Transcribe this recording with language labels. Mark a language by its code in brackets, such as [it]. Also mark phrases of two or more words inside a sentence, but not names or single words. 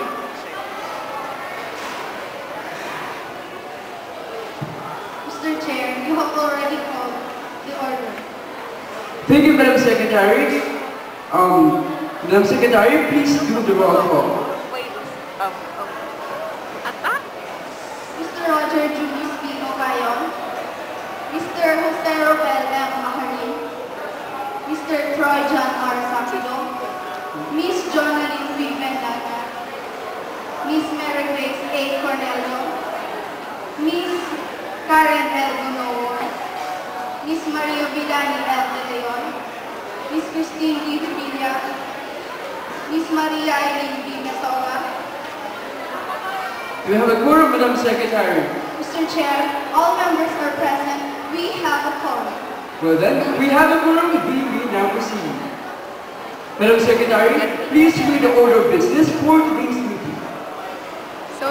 [en] Mr. Chair, you have already called the order. Thank you, Madam Secretary. Madam Secretary, please do the roll call. Mr. Roger Julius B. Ocayon, Mr. Jose Robel M. Maharin, Mr. Troy John R. Sapido, Miss Jonalyn V. Mendana, Miss Mary Grace A. Cornelio, Miss Karen L. Gunowar, Miss Maria Villani L. De Leon, Miss Christine D. Villa, Miss Maria Eileen D. Mesora. We have a quorum, Madam Secretary. Mr. Chair, all members are present. We have a quorum. Well then, we have a quorum. We may now proceed. Madam Secretary, please read the order of business for today's meeting. So,